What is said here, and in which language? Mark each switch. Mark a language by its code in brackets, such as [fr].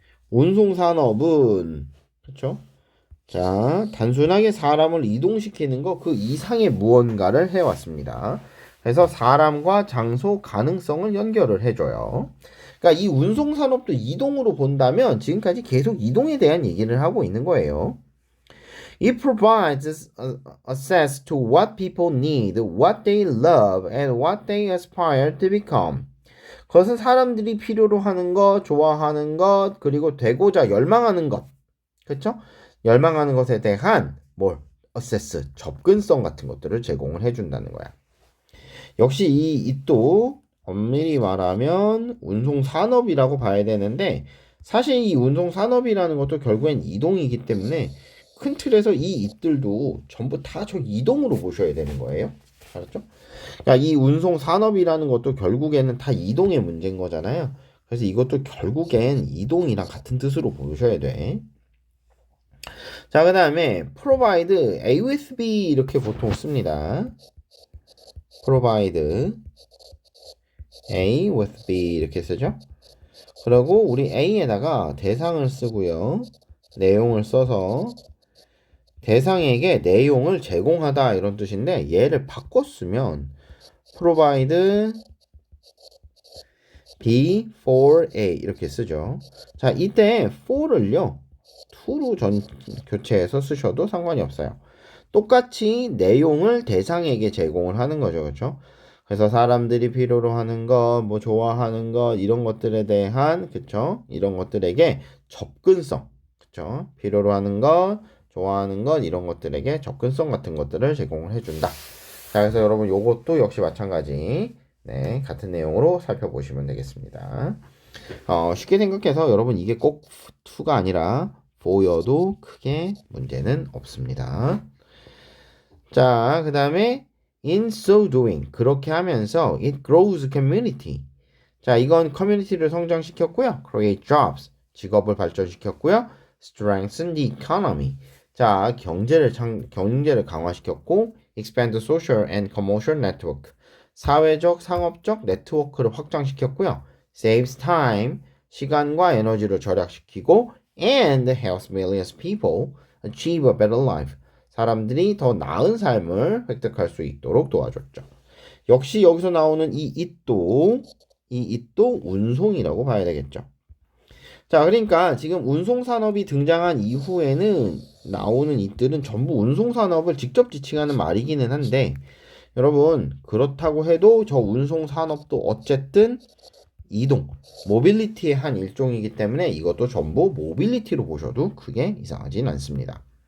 [ko] 운송 산업은 그렇죠? 자, 단순하게 사람을 이동시키는 거 그 이상의 무언가를 해왔습니다. 그래서 사람과 장소 가능성을 연결을 해줘요. 그러니까 이 운송 산업도 이동으로 본다면 지금까지 계속 이동에 대한 얘기를 하고 있는 거예요. [en] It provides access to what people need, what they love, and what they aspire to become. [ko] 그것은 사람들이 필요로 하는 것, 좋아하는 것, 그리고 되고자 열망하는 것. 그렇죠? 열망하는 것에 대한 access, 접근성 같은 것들을 제공을 해준다는 거야. 역시 이 it도 엄밀히 말하면 운송 산업이라고 봐야 되는데 사실 이 운송 산업이라는 것도 결국엔 이동이기 때문에 큰 틀에서 이 it들도 전부 다 저 이동으로 보셔야 되는 거예요. 알았죠? 그러니까 이 운송 산업이라는 것도 결국에는 다 이동의 문제인 거잖아요. 그래서 이것도 결국엔 이동이랑 같은 뜻으로 보셔야 돼. 자, 그 다음에 [en] provide A with B [ko] 이렇게 보통 씁니다. [en] provide A with B [ko] 이렇게 쓰죠. 그리고 우리 A에다가 대상을 쓰고요. 내용을 써서 대상에게 내용을 제공하다 이런 뜻인데 얘를 바꿔 쓰면 [en] provide B for A [ko] 이렇게 쓰죠. 자, 이때 for를요. to로 교체해서 쓰셔도 상관이 없어요. 똑같이 내용을 대상에게 제공을 하는 거죠. 그렇죠? 그래서 사람들이 필요로 하는 것, 뭐 좋아하는 것 이런 것들에 대한 그쵸? 이런 것들에게 접근성, 그쵸? 필요로 하는 것, 좋아하는 것 이런 것들에게 접근성 같은 것들을 제공을 해준다. 자, 그래서 여러분 요것도 역시 마찬가지 네, 같은 내용으로 살펴보시면 되겠습니다. 쉽게 생각해서 여러분 이게 꼭 to가 아니라 for여도 크게 문제는 없습니다. 자, 그 다음에 [en] in so doing [ko] 그렇게 하면서 [en] it grows community. [ko] 자, 이건 커뮤니티를 성장시켰고요. [en] create jobs [ko] 직업을 발전시켰고요. [en] strengthen the economy. [ko] 자, 경제를 강화시켰고 [en] expand the social and commercial network. [ko] 사회적, 상업적 네트워크를 확장시켰고요. [en] saves time [ko] 시간과 에너지를 절약시키고 [en] and helps millions of people achieve a better life. [ko] 사람들이 더 나은 삶을 획득할 수 있도록 도와줬죠. 역시 여기서 나오는 이 it도 운송이라고 봐야 되겠죠. 자, 그러니까 지금 운송산업이 등장한 이후에는 나오는 it들은 전부 운송산업을 직접 지칭하는 말이기는 한데 여러분 그렇다고 해도 저 운송산업도 어쨌든 이동, 모빌리티의 한 일종이기 때문에 이것도 전부 모빌리티로 보셔도 크게 이상하진 않습니다.